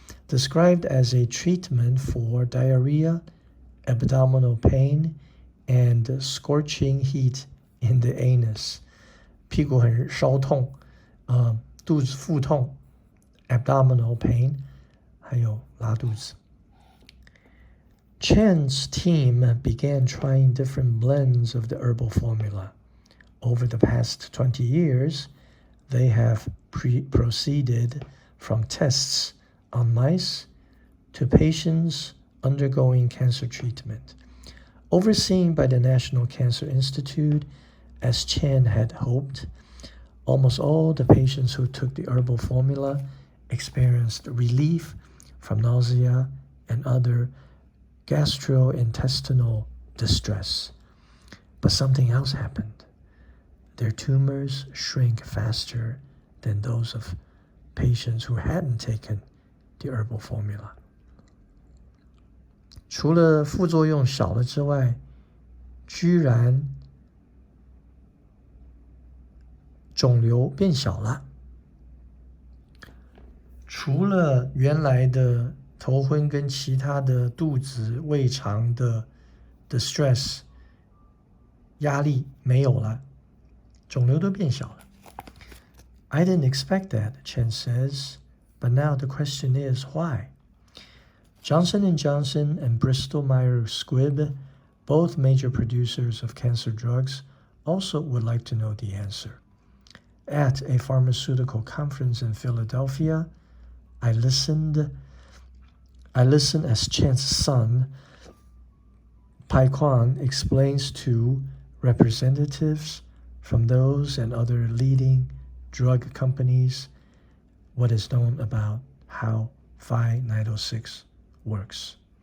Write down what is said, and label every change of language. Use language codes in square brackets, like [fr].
[en] Described as a treatment for diarrhea, abdominal pain, and scorching heat in the anus. [zh] 屁股很烧痛，肚子腹痛 [en] abdominal pain, [zh] 还有拉肚子。 [en] Chen's team began trying different blends of the herbal formula. Over the past 20 years, they have proceeded from tests on mice to patients undergoing cancer treatment. Overseen by the National Cancer Institute, as Chen had hoped, almost all the patients who took the herbal formula experienced relief from nausea and other gastrointestinal distress. But something else happened. Their tumors shrink faster than those of patients who hadn't taken the herbal formula。 [zh] 除了副作用小了之外，居然肿瘤变小了。除了原来的头昏跟其他的肚子、胃肠的 stress 压力没有了，肿瘤都变小了。 [en] I didn't expect that, Chen says, but now the question is why? Johnson & Johnson and Bristol-Myers Squibb, both major producers of cancer drugs, also would like to know the answer. At a pharmaceutical conference in Philadelphia, I listened as Chen's son, Pai Kwan, explains to representatives from those and other leading drug companies what is known about how 5906 works.